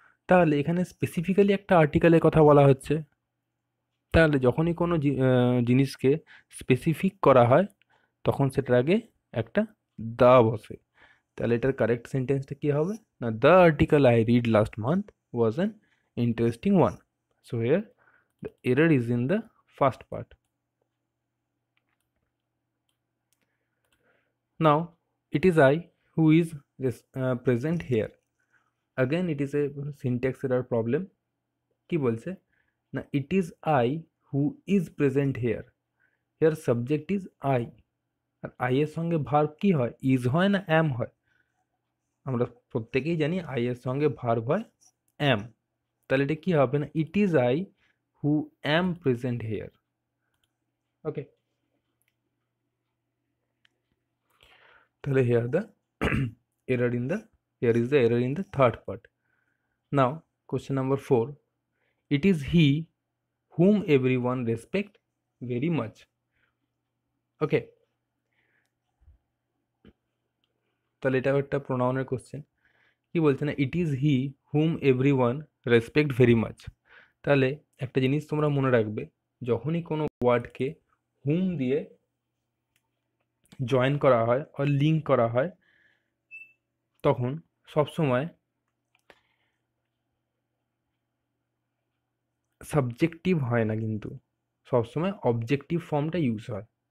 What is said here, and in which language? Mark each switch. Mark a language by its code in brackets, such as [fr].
[bn] তাহলে এখানে স্পেসিফিক্যালি একটা আর্টিকেলের কথা বলা হচ্ছে। তাহলে যখনই কোনো জিনিসকে স্পেসিফিক করা হয় তখন সেটার আগে একটা দা বসে। তাহলে এটার কারেক্ট সেন্টেন্সটা কী হবে না, [en] The article I read last month was an interesting one. So here the error is in the first part. Now it is I who is present here. Again it is a syntax error problem. [bn] কি বলছে না, [en] it is I who is present here. Here subject is I, [bn] আর I এর সঙ্গে verb কি হয়, is হয় না am হয়? আমরা প্রত্যেকেই জানি I এর সঙ্গে ভার্ব হয় am। তাহলে এটা কি হবে না, [en] it is I who am present here. Okay, তাহলে here the error in the, here is the error in the third part. Now question number 4, it is he whom everyone respect very much. [bn] Okay, তাহলে এটা একটা প্রোনাউনের question. কি বলছে না, [en] It is he whom everyone respect very much. [bn] তাহলে একটা জিনিস তোমরা মনে রাখবে, যখনই কোনো ওয়ার্ডকে হুম দিয়ে জয়েন করা হয় আর লিঙ্ক করা হয় তখন সবসময় সাবজেক্টিভ হয় না, কিন্তু সবসময় অবজেক্টিভ ফর্মটা ইউজ হয়।